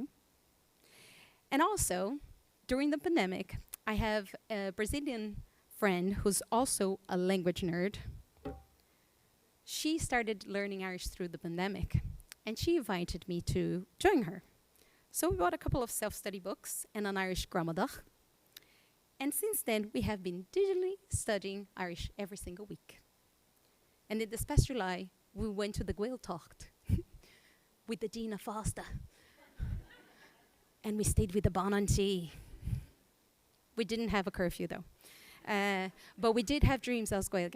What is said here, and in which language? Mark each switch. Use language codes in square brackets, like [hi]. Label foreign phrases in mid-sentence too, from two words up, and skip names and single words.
[en] And also, during the pandemic, I have a Brazilian friend who's also a language nerd. She started learning Irish through the pandemic, and she invited me to join her. So we bought a couple of self-study books and an Irish gramadach. And since then, we have been digitally studying Irish every single week. And in this past July, we went to the Gael Talked with the Dina Foster. And we stayed with the Bon and Tea. We didn't have a curfew, though. But we did have dreams [ga] as Gaeilge.